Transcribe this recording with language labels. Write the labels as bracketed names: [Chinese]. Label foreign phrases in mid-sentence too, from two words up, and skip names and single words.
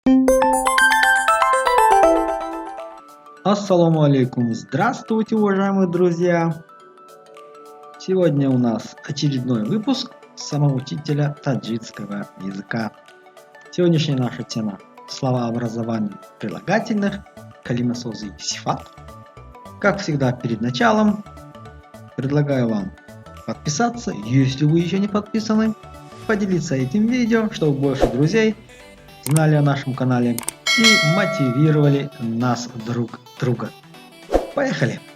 [Arabic] السلام عليكم, [Russian] здравствуйте, уважаемые друзья! Сегодня у нас очередной выпуск самоучителя таджикского языка. Сегодняшняя наша тема – словообразование прилагательных, [Tajik] калима сози сифат. [Russian] Как всегда, перед началом предлагаю вам подписаться, если вы еще не подписаны, поделиться этим видео, чтобы больше друзей знали о нашем канале и мотивировали нас друг друга. Поехали!